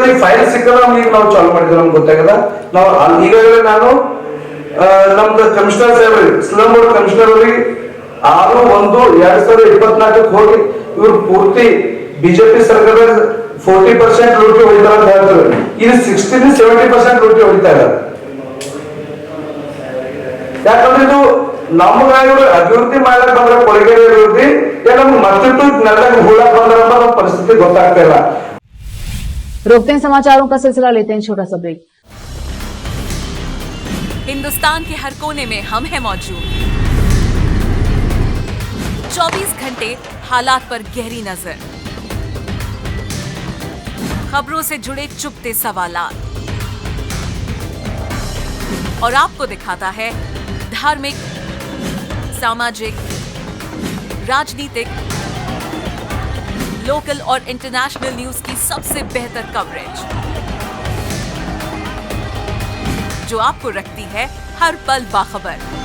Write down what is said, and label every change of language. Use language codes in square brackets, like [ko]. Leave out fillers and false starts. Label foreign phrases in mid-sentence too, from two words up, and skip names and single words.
[kn] ಈ ಫೈಲ್ ಸಿಕ್ಕಲ್ಲ ನಮ್ಗೆ, ಈಗ ನಾವು ಚಾಲು ಮಾಡಿದ್ವಿ, ನಮ್ಗೆ ಗೊತ್ತಾಗಲ್ಲ. ನಾವು ಈಗಾಗಲೇ ನಾನು ನಮ್ದು ಕಮಿಷನರ್ ಸಾಹೇಬ್ರಿಗೆ, [en] slum board commissioner [kn] ಅವರಿಗೆ 6/1/2024 ಹೋಗಿ ಇವ್ರು ಪೂರ್ತಿ ಬಿಜೆಪಿ ಸರ್ಕಾರದ 40% ಲೂಟಿ ಹೊಡಿತಾರ ಅಂತ ಹೇಳ್ತಾರೆ. ಇದು 60-70% ಲೂಟಿ ಹೊಡಿತಾ ಇದ್ದಾರೆ. ಯಾಕಂದ್ರೆ ಇದು ನಮ್ಗಾಗಿ ಅಭಿವೃದ್ಧಿ ಮಾಡಕ್ ಬಂದ್ರೆ ಕೊಳಗೇರಿ ಅಭಿವೃದ್ಧಿ, ನಮ್ಗೆ ಮತ್ತಿಟ್ಟು ನೆಲದಾಗ ಹೂಳಕ್ ಬಂದ್ರ ನಮ್ಮ ಪರಿಸ್ಥಿತಿ ಗೊತ್ತಾಗ್ತಾ ಇಲ್ಲ. [hi] रोकते हैं समाचारों का सिलसिला, लेते हैं छोटा सा ब्रेक। हिंदुस्तान के हर कोने में हम हैं मौजूद। 24 घंटे हालात पर गहरी नजर, खबरों से जुड़े चुपते सवालात, और आपको दिखाता है धार्मिक, सामाजिक, राजनीतिक, लोकल और [en] international news [hi] की सबसे बेहतर कवरेज, जो आपको रखती है हर पल बाखबर।